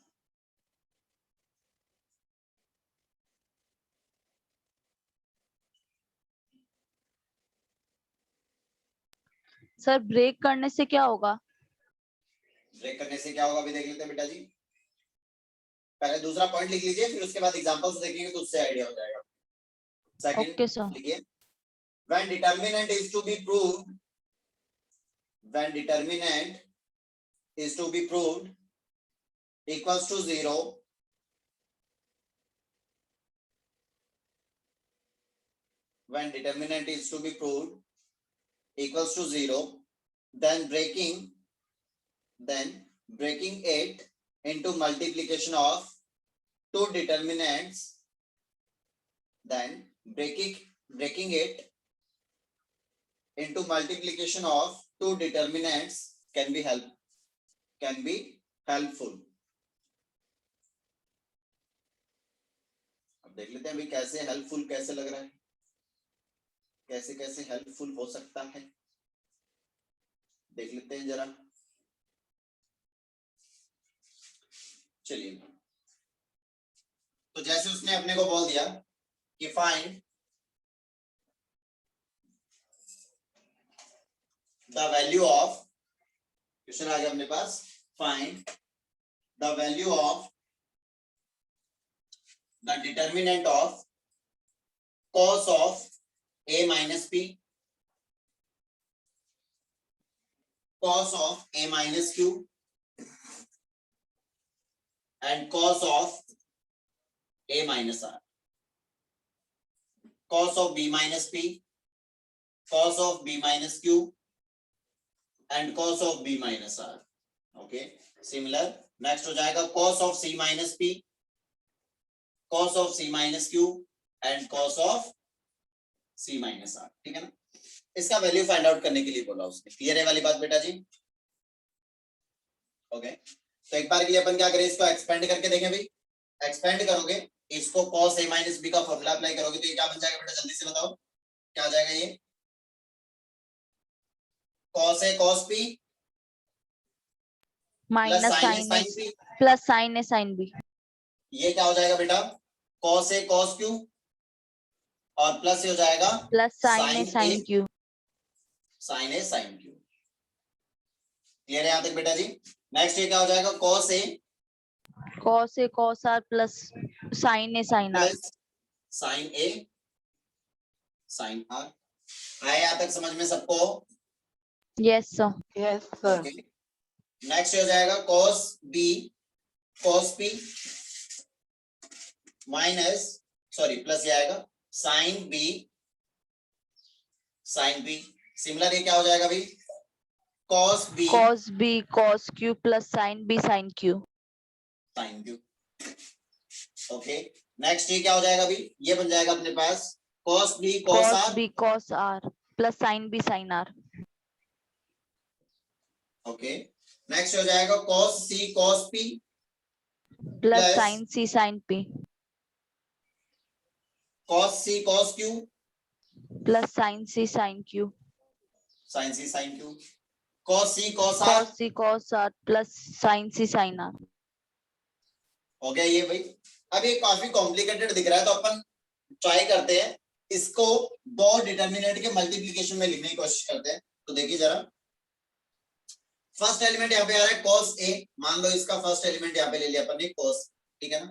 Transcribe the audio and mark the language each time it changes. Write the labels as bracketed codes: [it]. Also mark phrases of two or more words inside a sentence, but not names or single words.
[hi] सर ब्रेक करने से क्या होगा? ब्रेक करने से क्या होगा अभी देख लेते हैं बेटा जी। पहले दूसरा पॉइंट लिख लीजिए, फिर उसके बाद एग्जांपल्स देखेंगे तो उससे आइडिया हो जाएगा। सेकंड [en] Okay, sir. [hi] लिखिए, [en] when determinant is to be proved, when determinant is to be proved equals to 0, when determinant is to be proved equals to 0, then breaking it into multiplication of two determinants, then breaking it into multiplication of two determinants can be helpful. [hi] अब देख लेते हैं अभी कैसे हेल्पफुल कैसे लग रहा है, कैसे कैसे हेल्पफुल हो सकता है, देख लेते हैं जरा। चलिए, तो जैसे उसने अपने को बोल दिया कि [en] find the value of, [hi] क्वेश्चन आ गया अपने पास, [en] find the value of the determinant of cos of a minus p, cos of a minus q, and cos of a minus r, cos of b minus p, cos of b minus q, and cos of b minus r. Okay, similar. Next [hi] हो जाएगा [en] cos of c minus p, cos of c minus q, and cos of c minus r. [hi] ठीक है ना, इसका वैल्यू [en] find out [hi] करने के लिए बोला उसने। क्लियर है वाली बात बेटा जी? ओके, तो एक बार के लिए अपन क्या करें, इसको एक्सपेंड करके देखें भाई। एक्सपेंड करोगे इसको [en] cos a minus b [hi] का [en] formula apply [hi] करोगे तो ये क्या बन जाएगा बेटा, जल्दी से बताओ क्या आ जाएगा ये? [en] cos a cos b Minus plus sin a sin A sin b, plus sin A sin B. [hi] ये क्या हो जाएगा बेटा, [en] cos a cos q, [hi] और प्लस हो जाएगा [en] Plus sin A sin sin A Q. sin a sin q। [hi] क्लियर है यहां तक बेटा जी? नेक्स्ट ये क्या हो जाएगा, [en] cos a Cos A cos R plus sin A sin R. प्लस sin a sin r। [hi] आया यहां तक समझ में सबको? [en] Yes, sir. yes sir. okay, next [hi] हो जाएगा [en] cos b cos p minus sorry plus [hi] ये आएगा [en] sin b sin p। [hi] सिमिलर ये क्या हो जाएगा भाई, [en] cos b Cos B cos Q plus sin B sin Q. sin q। okay, next [hi] ये क्या हो जाएगा भाई, ये बन जाएगा अपने पास [en] cos b cos Cos r। B cos R plus sin B sin R. okay, next [hi] हो जाएगा [en] cos c cos p Plus Plus- sin C sin P. cos c cos q Plus sin C sin Q. sin c sin q, cos c cos r। Cos C cos R plus sin C sin R. [hi] हो गया ये भाई। अब ये काफी कॉम्प्लिकेटेड दिख रहा है तो अपन ट्राई करते हैं इसको दो डिटर्मिनेंट के मल्टीप्लिकेशन में लिखने की कोशिश करते हैं। तो देखिए जरा, [en] first element [hi] यहाँ पे आ रहा है [en] cos a, [hi] मान लो इसका [en] first element [hi] यहाँ पे ले लिया अपन ने cos, ठीक है ना।